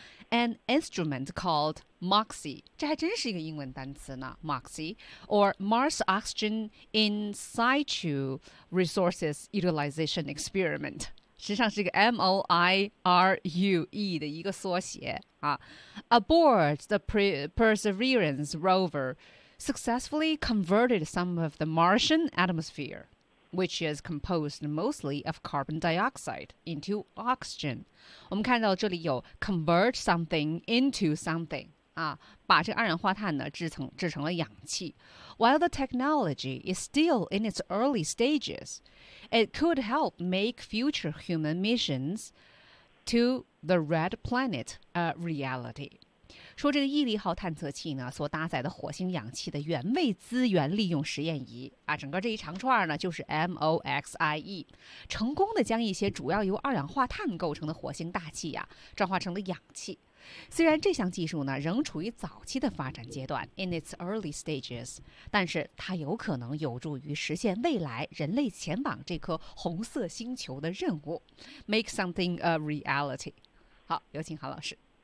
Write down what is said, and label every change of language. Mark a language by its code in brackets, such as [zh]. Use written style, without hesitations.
[en] An instrument called MOXIE, [zh] 这还真是一个英文单词呢 [en] ,MOXIE, or Mars Oxygen In Situ Resources Utilization Experiment, [zh] 实际上是一个 MOIRUE 的一个缩写、 [en] 啊、aboard the Perseverance rover successfully converted some of the Martian atmosphere, which is composed mostly of carbon dioxide, into oxygen. [zh] 我们看到这里有 [en] convert something into something. [zh] 啊、把这二氧化碳呢制成了氧气。 [en] While the technology is still in its early stages, it could help make future human missions to the red planet a reality. [zh] 说这个毅力号探测器呢所搭载的火星氧气的原位资源利用实验仪、啊、整个这一长串呢就是 MOXIE, 成功的将一些主要由二氧化碳构成的火星大气呀、啊、转化成了氧气。虽然这项技术呢仍处于早期的发展阶段 [en] in its early stages, [zh] 但是它有可能有助于实现未来人类前往这颗红色星球的任务 [en] make something a reality. [zh] 好，有请韩老师。